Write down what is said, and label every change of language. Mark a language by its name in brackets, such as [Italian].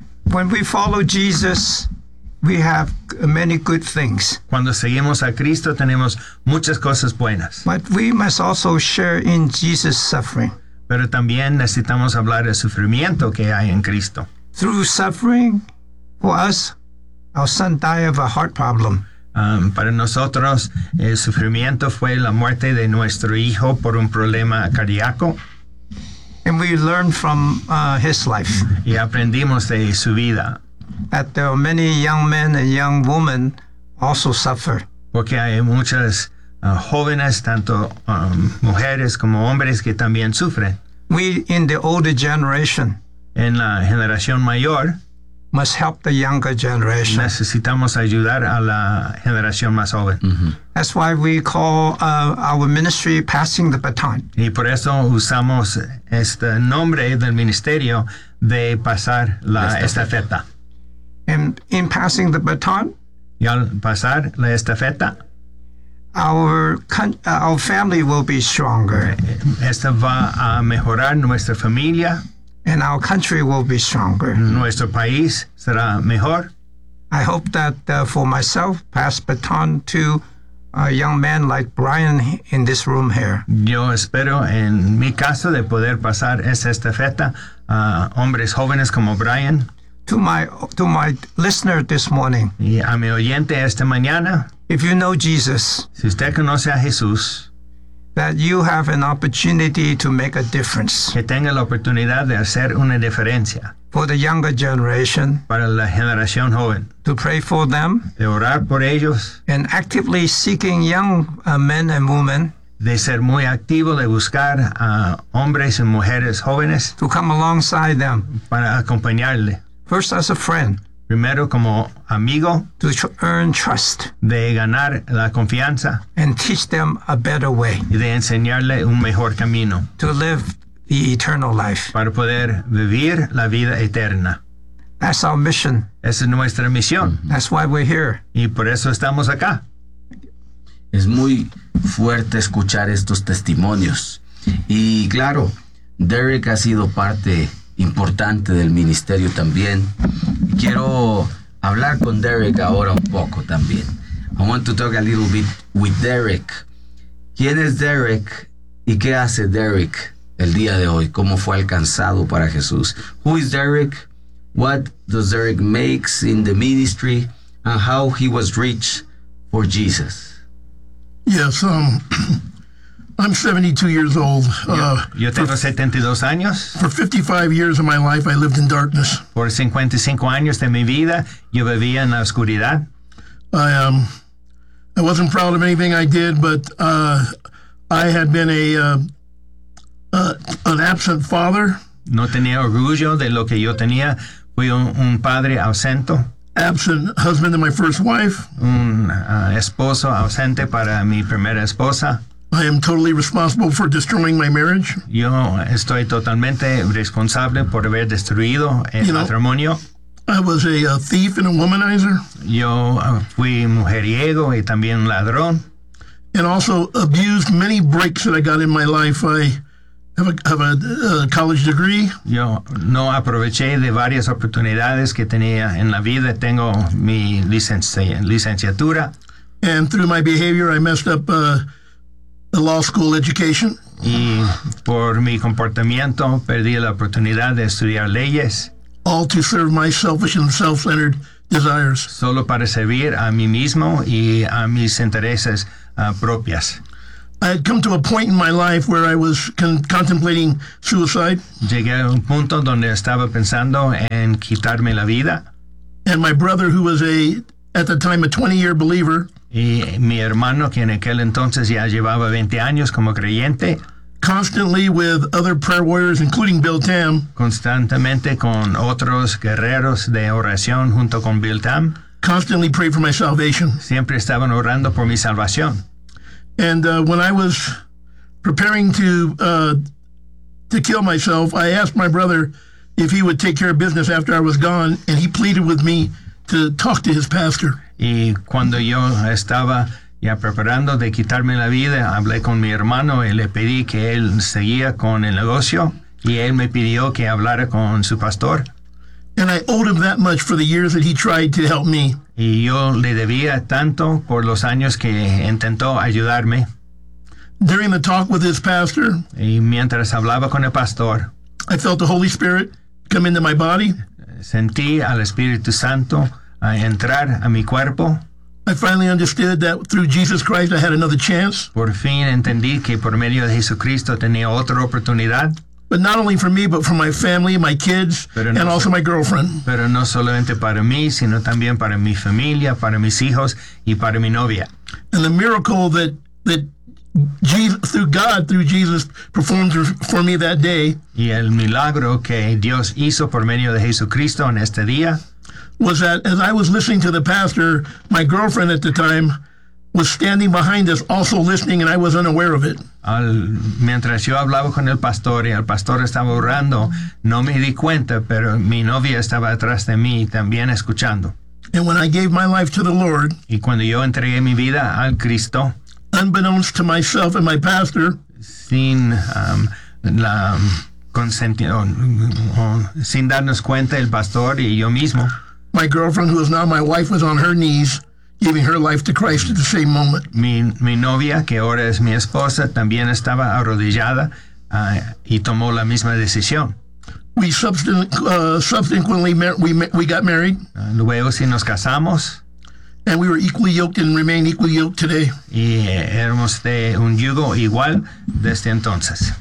[English] When we follow Jesus, we have many good things. [Spanish] Cuando seguimos a Cristo, tenemos muchas cosas buenas. [English] But we must also share in Jesus' suffering. [Spanish] Pero también necesitamos hablar del sufrimiento que hay en Cristo. [English] Through suffering, for us, our son died of a heart problem. [Spanish] Para nosotros, el sufrimiento fue la muerte de nuestro hijo por un problema cardíaco. [English] And we learn from his life. [Spanish] Y aprendimos de su vida. [English] That there are many young men and young women also suffer. [Spanish] Porque hay muchas jóvenes, tanto mujeres como hombres, que también sufren. [English] We in the older generation. [Spanish] En la generación mayor. [English] Must help the younger generation. [Spanish] Necesitamos ayudar a la generación más joven. [English] Mm-hmm. That's why we call our ministry Passing the Baton. [Spanish] Y por eso usamos este nombre del ministerio de pasar la estafeta. [English] And in passing the baton, [Spanish] y al pasar la estafeta, [English] our family will be stronger. [Spanish] Esta va a mejorar nuestra familia. [English] And our country will be stronger. [Spanish] Nuestro país será mejor. [English] I hope that for myself, pass baton to a young man like Brian in this room here. [Spanish] Yo espero en mi caso de poder pasar esa estafeta a hombres jóvenes como Brian. [English] To my listener this morning. [Spanish] Y a mi oyente esta mañana. [English] If you know Jesus. [Spanish] Si usted conoce a Jesús. [English] That you have an opportunity to make a difference. [Spanish] Que tenga la oportunidad de hacer una diferencia. [English] For the younger generation. [Spanish] Para la generación joven. [English] To pray for them. [Spanish] De orar por ellos. [English] And actively seeking young men and women. [Spanish] De ser muy activo, de buscar a hombres y mujeres jóvenes. [English] To come alongside them. [Spanish] Para acompañarle. [English] First as a friend. [Spanish] Primero como amigo. [English] To earn trust. [Spanish] De ganar la confianza. [English] And teach them a better way. [Spanish] Y de enseñarle un mejor camino. [English] To live the eternal life. [Spanish] Para poder vivir la vida eterna. [English] That's our mission. [Spanish] Esa es nuestra misión. [English] That's why we're here. [Spanish] Y por eso estamos acá. Es muy fuerte escuchar estos testimonios. Y claro, Derek ha sido parte importante del ministerio también. Quiero hablar con Derek ahora un poco también. [English] I want to talk a little bit with Derek. [Spanish] ¿Quién es Derek y qué hace Derek el día de hoy? ¿Cómo fue alcanzado para Jesús? [English] Who is Derek? What does Derek makes in the ministry? And how he was reached for Jesus? Yes, I'm 72 years old. [Spanish] Yo tengo 72 años. [English] For 55 years of my life, I lived in darkness. [Spanish] Por 55 años de mi vida, yo vivía en la oscuridad. [English] I wasn't proud of anything I did, but I had been an absent father. [Spanish] No tenía orgullo de lo que yo tenía. Fui un padre ausente. [English] Absent husband to my first wife. [Spanish] Un esposo ausente para mi primera esposa. [English] I am totally responsible for destroying my marriage. [Spanish] Yo estoy totalmente responsable por haber destruido el matrimonio. [English] I was a thief and a womanizer. [Spanish] Yo fui mujeriego y también ladrón. [English] And also abused many breaks that I got in my life. I have a college degree. [Spanish] Yo no aproveché de varias oportunidades que tenía en la vida. Tengo mi licenciatura. [English] And through my behavior, I messed up a law school education. [Spanish] Y por mi comportamiento perdí la oportunidad de estudiar leyes. [English] All to serve my selfish and self-centered desires. [Spanish] Solo para servir a mí mismo y a mis intereses propias. [English] I had come to a point in my life where I was contemplating suicide. [Spanish] Llegué a un punto donde estaba pensando en quitarme la vida. [English] And my brother, who was at the time a 20-year believer. [Spanish] Y mi hermano, que en aquel entonces ya llevaba 20 años como creyente, [English] constantly with other prayer warriors, including Bill Tam, [Spanish] constantemente con otros guerreros de oración junto con Bill Tam, [English] constantly prayed for my salvation. [Spanish] Siempre estaban orando por mi salvación. [English] And when I was preparing to kill myself, I asked my brother if he would take care of business after I was gone, and he pleaded with me to talk to his pastor. [Spanish] Y cuando yo estaba ya preparando de quitarme la vida, hablé con mi hermano y le pedí que él seguía con el negocio, y él me pidió que hablara con su pastor. [English] And I owed him that much for the years that he tried to help me. [Spanish] Y yo le debía tanto por los años que intentó ayudarme. [English] During the talk with his pastor, [Spanish] y mientras hablaba con el pastor, [English] I felt the Holy Spirit come into my body. [Spanish] Sentí al Espíritu Santo a entrar a mi cuerpo. [English] I finally understood that through Jesus Christ I had another chance. [Spanish] Por fin entendí que por medio de Jesucristo tenía otra oportunidad. [English] But not only for me, but for my family, my kids, [Spanish] pero [English] and [Spanish] no [English] also my girlfriend. [Spanish] Pero no solamente para mí, sino también para mi familia, para mis hijos, y para mi novia. [English] And the miracle that Jesus, through God, through Jesus, performed for me that day. [Spanish] Y el milagro que Dios hizo por medio de Jesucristo en este día. [English] Was that as I was listening to the pastor, my girlfriend at the time was standing behind us, also listening, and I was unaware of it. [Spanish] Mientras yo hablaba con el pastor y el pastor estaba orando, no me di cuenta, pero mi novia estaba atrás de mí también escuchando. [English] And when I gave my life to the Lord, [Spanish] y cuando yo entregué mi vida al Cristo, [English] unbeknownst to myself and my pastor, [Spanish] sin darnos cuenta el pastor y yo mismo, [English] my girlfriend, who is now my wife, was on her knees giving her life to Christ at the same moment. [Spanish] Mi novia, que ahora es mi esposa, también estaba arrodillada y tomó la misma decisión. [English] We got married. [Spanish] Luego sí nos casamos. [English] And we were equally yoked and remain equally yoked today. [Spanish] Y éramos de un yugo igual desde entonces.